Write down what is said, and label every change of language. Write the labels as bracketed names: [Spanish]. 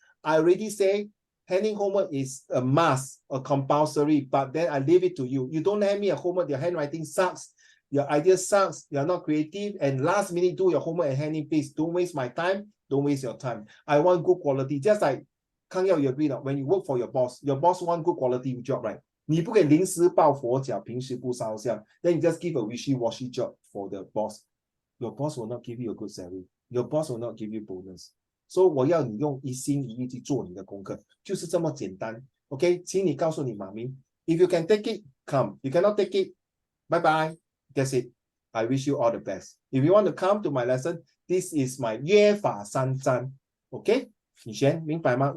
[English] I already say handing homework is a must, a compulsory, but then I leave it to you. You don't hand me a homework, your handwriting sucks, your idea sucks, you're not creative, and last minute do your homework and hand in, please. Don't waste my time, don't waste your time. I want good quality. Just like Kang Yao, you agree now, when you work for your boss want good quality job, right? [Chinese] 你不可以临时抱佛脚，平时不烧香. [English] Then you just give a wishy-washy job for the boss. Your boss will not give you a good salary. Your boss will not give you bonus. [Chinese] So 我要你用一心一意去做你的功课，就是这么简单。 OK， 请你告诉你妈咪 ， [English] If you can take it, come. You cannot take it, bye bye. That's it. I wish you all the best. If you want to come to my lesson, this is my 约法三章。OK， [Chinese] 你先明白吗？